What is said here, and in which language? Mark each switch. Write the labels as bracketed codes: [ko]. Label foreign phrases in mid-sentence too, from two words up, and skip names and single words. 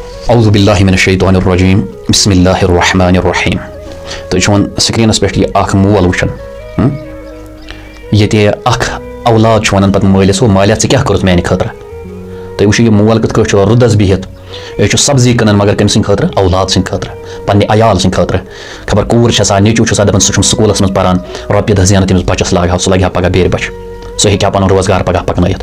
[ar] اعوذ باللہ من الشیطان الرجیم بسم اللہ الرحمن الرحیم. [ks] تو چون سکرینس پہ یہ اخ مول وچھن یہ اخ اولاد ونان پتہ مالس مالیا ژے کیا کورت میانہ خاطر. تھی وچھو یہ مول کت کٹ رُدس بہت یہ سبزی کٕنان مگر کم سٕنٛدِ خٲطرٕ اولاد سٕنٛدِ خٲطرٕ پننہِ عیال سٕنٛدِ خٲطرٕ. خبر کوٗر چھِ آسان نیٚچوٗ چھُ آسان دپان سُہ چھُم سکوٗلس منٛز پران رۄپیہِ دہ زینان تٔمِس بچس لاگہا سُہ لگہِ ہا پگاہ بیرِ بچہِ سُہ ہیٚکہِ ہا پنُن روزگار پگاہ پکنٲیِتھ.